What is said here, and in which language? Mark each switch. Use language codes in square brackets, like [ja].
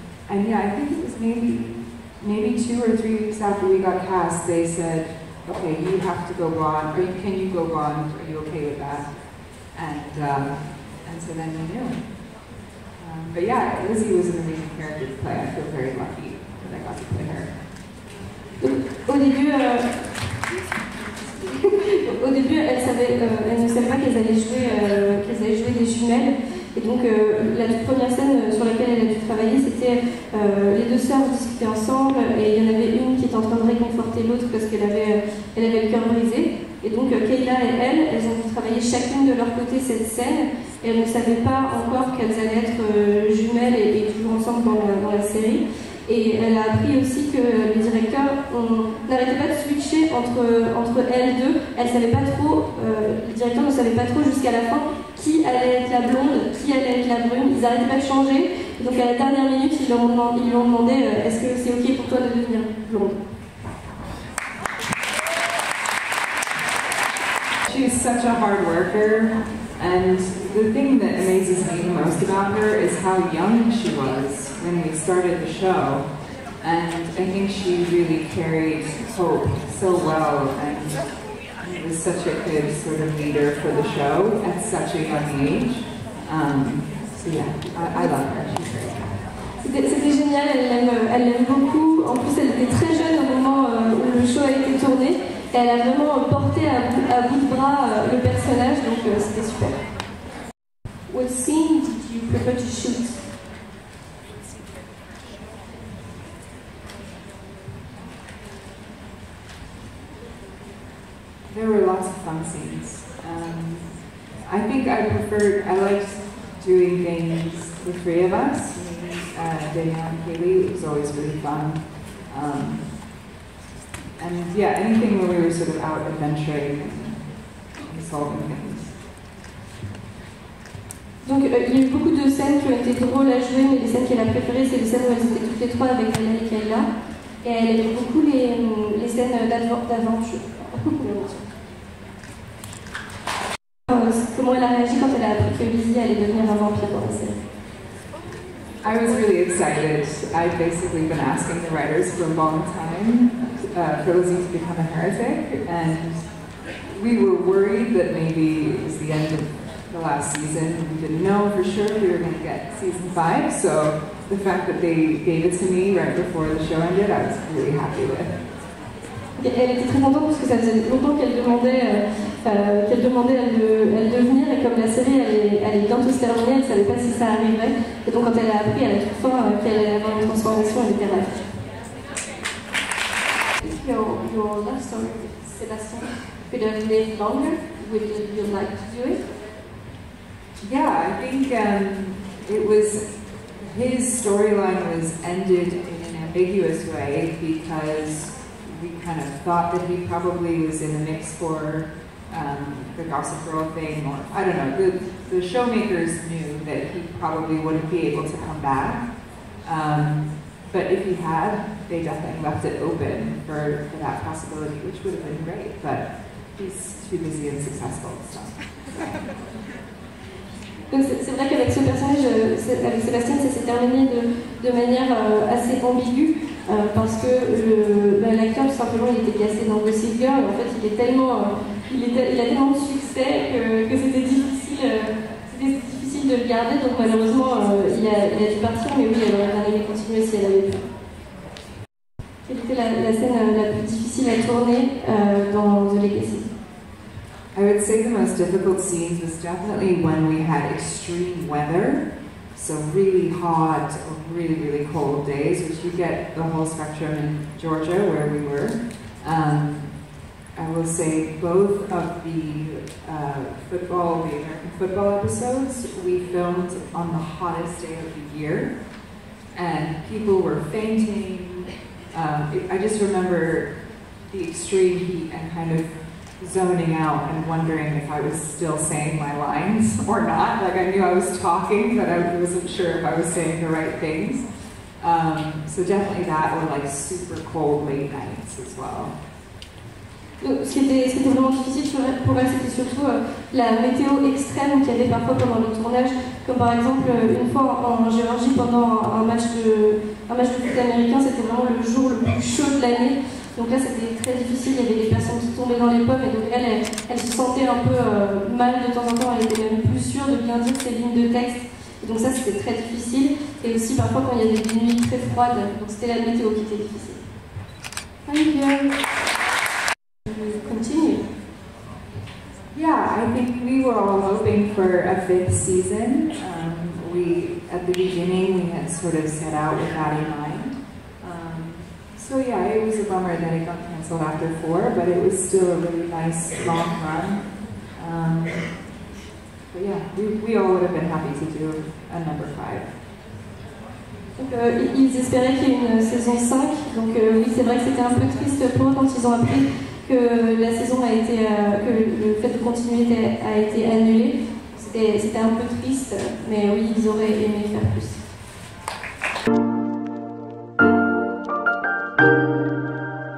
[en] And yeah, I think it was maybe 2 or 3 weeks after we got cast, they said, okay, you have to go blonde, or can you go blonde, are you okay with that? And so then we knew. But yeah, Lizzie was an amazing character to play. I feel very lucky that I got to play her. [fr] Au début, elle ne savait pas qu'elles allaient jouer des jumelles. Et donc, la toute première scène sur laquelle elle a dû travailler, c'était les 2 sœurs discutaient ensemble, et il y en avait une qui était en train de réconforter l'autre parce qu'elle avait le cœur brisé. Et donc, Kayla et elles ont dû travailler chacune de leur côté cette scène, et elles ne savaient pas encore qu'elles allaient être jumelles et toujours ensemble dans la série. Et elle a appris aussi que le directeur n'arrêtait pas de switcher entre elles deux. Elle savait pas trop, le directeur ne savait pas trop jusqu'à la fin qui allait être la blonde, qui allait être la brune. Ils n'arrêtaient pas de changer. Et donc à la dernière minute, ils lui ont demandé est-ce que c'est ok pour toi de devenir blonde? [en] She's such a hard worker, and the thing that amazes me the most about her is how young she was when we started the show, and I think she really carried hope so well, and was such a good sort of leader for the show at such a young age. So yeah, I love her. She's great. [fr] C'était génial, elle l'aime beaucoup. En plus, elle était très jeune au moment où le show a été tourné. Et elle a vraiment porté à bout de bras le personnage, donc c'était super. [en] What scene did you prefer to shoot? There were lots of fun scenes. I think I liked doing things, the 3 of us, Danielle and Kaylee. It was always really fun. And yeah, anything where we were sort of out adventuring and solving things. [fr] Donc il y a eu beaucoup de scènes qui ont été drôles à jouer, mais les scènes qu'elle a préférées, c'est les scènes où elles étaient toutes les 3 avec Danielle et Kayla. Et elle aimait beaucoup les scènes d'aventure. Comment elle a réagi quand elle a appris que Lizzie allait devenir un vampire dans la série? [en] I was really excited. I've basically been asking the writers for a long time for Lizzie to become a heretic, and we were worried that maybe it was the end of the last season. We didn't know for sure we were going to get season 5, so the fact that they gave it to me right before the show ended, I was really happy with. [fr] Elle était très contente parce que ça faisait longtemps qu'elle demandait à le devenir, et comme la série allait bientôt se terminer, elle ne savait pas si ça arriverait. Et donc quand elle a appris à la toute fin qu'elle allait avoir une transformation, elle était ravie. [en] If your love story with Sebastian could have lived longer, would you like to do it? Yeah, I think it was, his storyline was ended in an ambiguous way because we kind of thought that he probably was in the mix for the Gossip Girl thing, or I don't know, the showmakers knew that he probably wouldn't be able to come back. But if he had, they definitely left it open for that possibility, which would have been great, but he's too busy and successful, so. [fr] Donc c'est vrai qu'avec ce personnage, avec Sébastien, ça s'est terminé de manière assez ambiguë, parce que l'acteur, tout simplement, il était cassé dans Gossip Girl. En fait, il a tellement de succès que c'était difficile de le garder, donc malheureusement, il a dû partir, mais oui, elle aurait bien aimé continuer si elle avait pu. Quelle était la scène la plus difficile à tourner dans The Legacies? [en] I would say the most difficult scenes was definitely when we had extreme weather. So really hot or really, really cold days, which you get the whole spectrum in Georgia where we were. I will say both of the American football episodes, we filmed on the hottest day of the year, and people were fainting. I just remember the extreme heat and kind of zoning out and wondering if I was still saying my lines or not. Like, I knew I was talking, but I wasn't sure if I was saying the right things. So definitely that, or like super cold late nights as well. [fr] Donc, ce qui était vraiment difficile pour elle, c'était surtout la météo extrême qu'il y avait parfois pendant le tournage, comme par exemple une fois en Géorgie pendant un match de foot américain, c'était vraiment le jour le plus chaud de l'année. Donc là c'était très difficile, il y avait des personnes qui tombaient dans les pommes et donc elle se sentait un peu mal de temps en temps, elle était même plus sûre de bien dire ses lignes de texte. Et donc ça c'était très difficile, et aussi parfois quand il y avait des nuits très froides, donc c'était la météo qui était difficile. [en] Thank you. Continue. Yeah, I think we were all hoping for a 5th season. At the beginning, we had sort of set out with that in mind. So yeah, it was a bummer that it got canceled after 4, but it was still a really nice long run. But yeah, we all would have been happy to do a number 5. [fr] Donc, ils espéraient qu'il y ait une saison 5, donc oui, c'est vrai que c'était un peu triste pour eux quand ils ont appris que la saison a été, que le fait de continuer a été annulé. C'était un peu triste, mais oui, ils auraient aimé faire plus.